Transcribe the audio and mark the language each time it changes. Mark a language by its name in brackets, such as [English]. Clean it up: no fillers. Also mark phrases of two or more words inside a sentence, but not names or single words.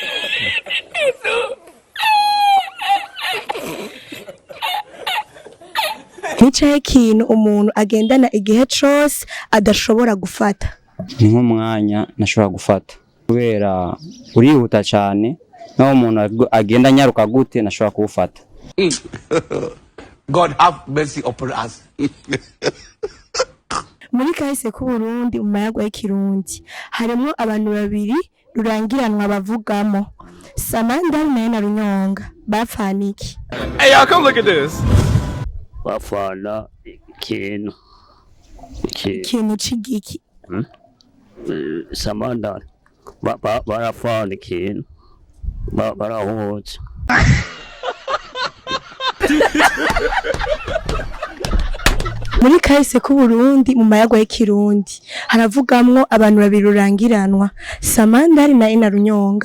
[Rundi] Nicaye ikintu umuntu agendana igihe cyose adashobora gufata. Ni nk'umwanya nashobora gufata kubera urihuta cyane, naho umuntu agenda nyaruka gute nashobora kuwufata. [English] God have mercy upon us. [Rundi] Muri kahise ku Burundi mu mayagwa y'Ikirundi harimo abantu babiri rurangiranwa bavugamo Samandari na Runyonga. Bapfana iki? [English] Hey y'all, come look at this. [Rundi] Bapfana ikintu c'igiki. Samandari barapfana ikintu barahuza. Muri kahise ku Burundi mu mayagwa y'Ikirundi haravugamwo abantu babiri rurangiranwa Samandari na Runyonga.